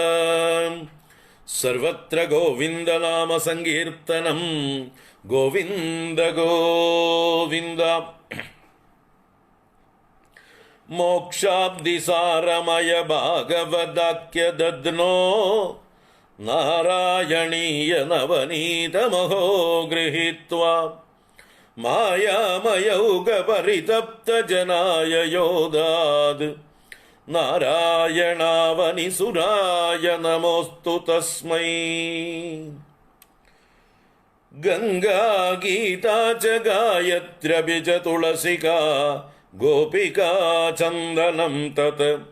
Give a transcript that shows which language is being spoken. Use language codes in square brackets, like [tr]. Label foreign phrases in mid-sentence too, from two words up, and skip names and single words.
[sa] सर्वत्र गोविंद नाम संकीर्तनं, गोविंद गोविंद। मोक्षाब्धिसारमय भागवदाख्य दद्नो, नारायणीय नवनीतमहो गृहीत्वा മായാമയൗകപരിതപ്തജനായ യോദാത് നാരായണാവനിസുരായ നമോസ്തു തസ്മൈ. ഗംഗാ ഗീതാ ച ഗായത്ര്യപി ച തുളസികാ ഗോപികാ ചന്ദനം തത്